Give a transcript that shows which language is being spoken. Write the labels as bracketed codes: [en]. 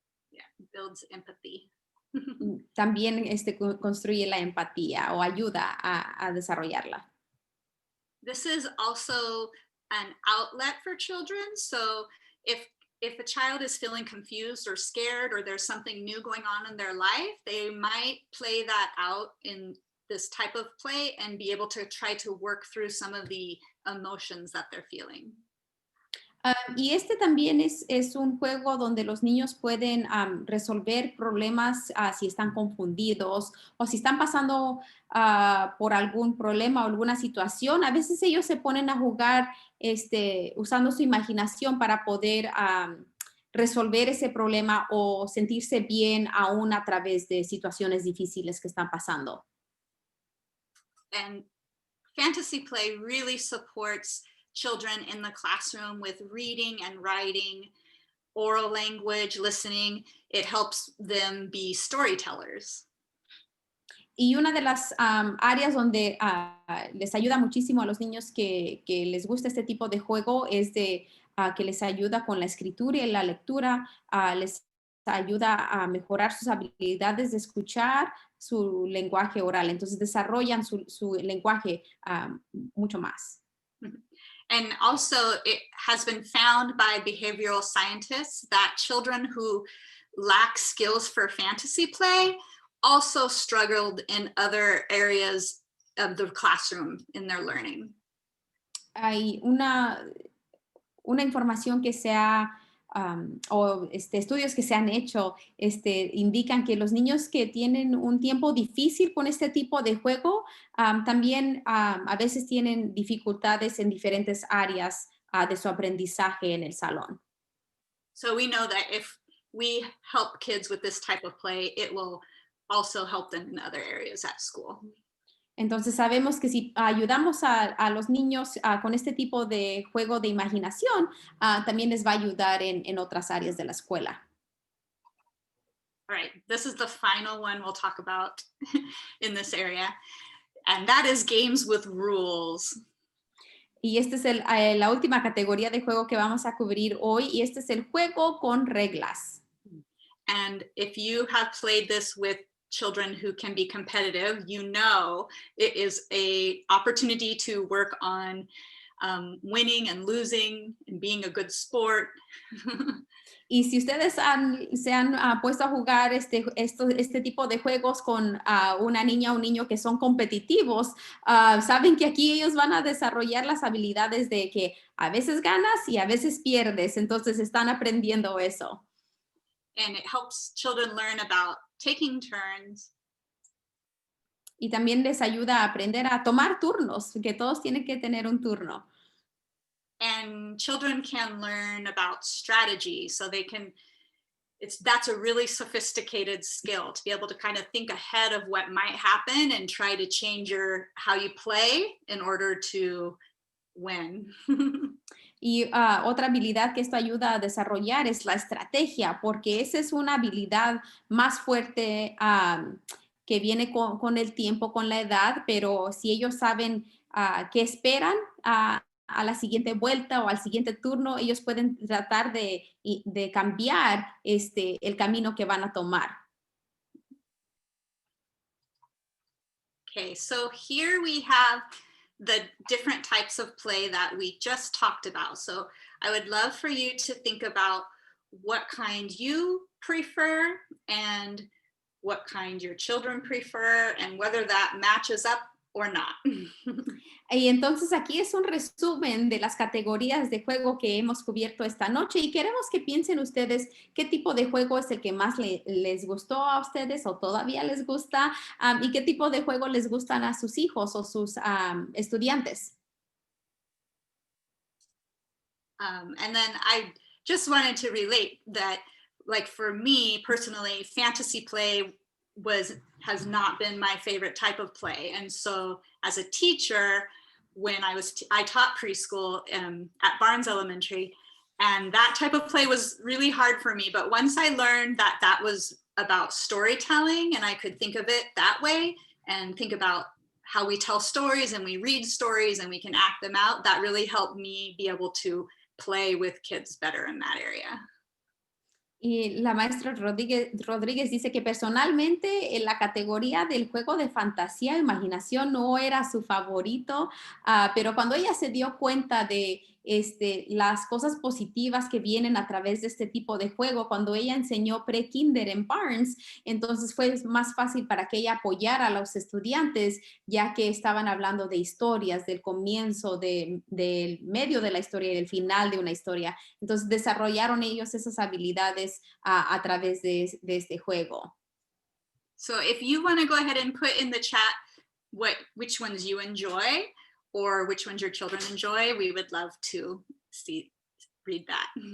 [en] Yeah, builds empathy. [es] También construye la empatía o ayuda a desarrollarla. [en] This is also an outlet for children. So if a child is feeling confused or scared or there's something new going on in their life, they might play that out in this type of play and be able to try to work through some of the emotions that they're feeling. [es] Y también es un juego donde los niños pueden resolver problemas si están confundidos o si están pasando por algún problema o alguna situación. A veces ellos se ponen a jugar usando su imaginación para poder resolver ese problema o sentirse bien aún a través de situaciones difíciles que están pasando. [en] And fantasy play really supports children in the classroom with reading and writing, oral language, listening. It helps them be storytellers. [es] Y una de las áreas donde les ayuda muchísimo a los niños que les gusta este tipo de juego es que les ayuda con la escritura y la lectura, les ayuda a mejorar sus habilidades de escuchar, su lenguaje oral. Entonces desarrollan su lenguaje mucho más. [en] And also it has been found by behavioral scientists that children who lack skills for fantasy play also struggled in other areas of the classroom in their learning. [es] Hay una información que se ha, o estudios que se han hecho, indican que los niños que tienen un tiempo difícil con este tipo de juego, también a veces tienen dificultades en diferentes áreas de su aprendizaje en el salón. [en] So we know that if we help kids with this type of play, it will also help them in other areas at school. [es] Entonces sabemos que si ayudamos a los niños con este tipo de juego de imaginación, también les va a ayudar en otras áreas de la escuela. [en] All right, this is the final one we'll talk about in this area, and that is games with rules. [es] Y esta es la última categoría de juego que vamos a cubrir hoy, y este es el juego con reglas. [en] And if you have played this with children who can be competitive, you know it is an opportunity to work on winning and losing and being a good sport. [es] Y si ustedes se han puesto a jugar este tipo de juegos con una niña o un niño que son competitivos, saben que aquí ellos van a desarrollar las habilidades de que a veces ganas y a veces pierdes. Entonces están aprendiendo eso. [en] And it helps children learn about taking turns. [es] Y también les ayuda a aprender a tomar turnos, que todos tienen que tener un turno. [en] And children can learn about strategy, so they can, that's a really sophisticated skill to be able to kind of think ahead of what might happen and try to change how you play in order to win. [es] Y otra habilidad que esto ayuda a desarrollar es la estrategia, porque esa es una habilidad más fuerte que viene con el tiempo, con la edad, pero si ellos saben qué esperan a la siguiente vuelta o al siguiente turno, ellos pueden tratar de cambiar el camino que van a tomar. [en] Okay, so here we have the different types of play that we just talked about. So I would love for you to think about what kind you prefer and what kind your children prefer and whether that matches up or not. [es] Y entonces aquí es un resumen de las categorías de juego que hemos cubierto esta noche y queremos que piensen ustedes qué tipo de juego es el que más les gustó a ustedes o todavía les gusta y qué tipo de juego les gustan a sus hijos o sus estudiantes. [en] And then I just wanted to relate that, like for me personally, fantasy play has not been my favorite type of play. And so as a teacher, when I taught preschool at Barnes Elementary, and that type of play was really hard for me. But once I learned that that was about storytelling and I could think of it that way and think about how we tell stories and we read stories and we can act them out, that really helped me be able to play with kids better in that area. [es] Y la maestra Rodríguez dice que personalmente en la categoría del juego de fantasía o imaginación no era su favorito, pero cuando ella se dio cuenta de las cosas positivas que vienen a través de este tipo de juego, cuando ella enseñó pre-kinder en Barnes, entonces fue más fácil para que ella apoyara a los estudiantes, ya que estaban hablando de historias, del comienzo, del medio de la historia y del final de una historia. Entonces desarrollaron ellos esas habilidades a través de este juego. [en] So if you want to go ahead and put in the chat which ones you enjoy or which ones your children enjoy, we would love to read that.